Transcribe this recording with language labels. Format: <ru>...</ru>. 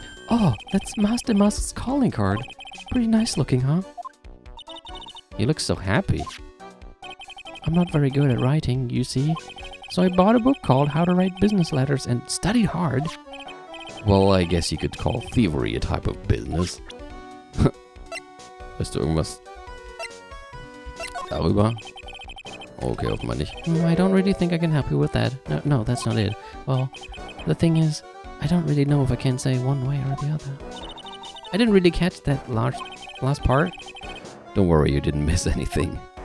<en>Oh, that's Master Musk's calling card. Pretty nice looking, huh? He looks so happy. I'm not very good at writing, you see. So I bought a book called How to Write Business Letters and studied hard. Well, I guess you could call thievery a type of business.</en> <de>Weißt du irgendwas darüber? Okay, offenbar nicht.</de> <en>I don't really think I can help you with that. No, that's not it. Well, the thing is, I don't really know if I can say one way or the other. I didn't really catch that last part. Don't worry, you didn't miss anything.</en>